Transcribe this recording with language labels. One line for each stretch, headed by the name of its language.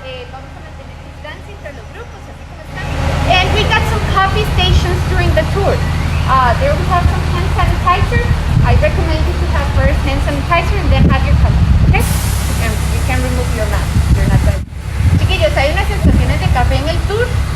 Spanish: Vamos a mantener distancia entre los grupos, así como están.
English: And we got some coffee stations during the tour. There we have some hand sanitizer. I recommend you to have first hand sanitizer and then have your coffee. Okay? You can remove your mask. You're not bad.
Spanish: Chiquillos, hay unas estaciones de café en el tour.